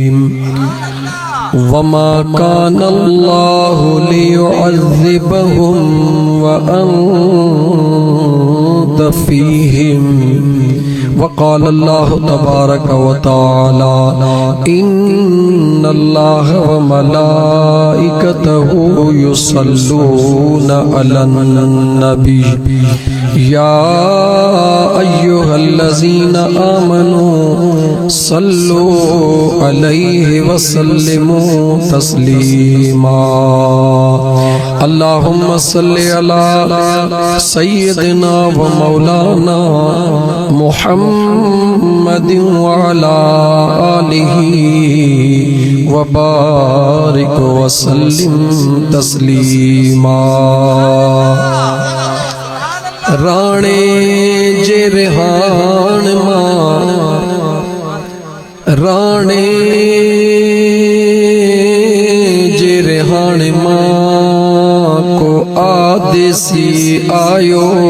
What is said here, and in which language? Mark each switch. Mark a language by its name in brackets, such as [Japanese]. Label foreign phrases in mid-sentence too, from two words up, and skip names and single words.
[Arabic] وما كان الله ليعذبهم وأنت فيهم. وقال الله تبارك وتعالى إن الله وملائكته يصلون على النبي يا أيها الذين آمنوا صلوا عليه وسلموا تسليما. اللهم صل على سيدنا ومولانا محمد وعلى آله وبارك وسلم تسليما. [Sindhi] राणे जे रिहान मां, राणे जे रिहान मां को आदेसी आयो।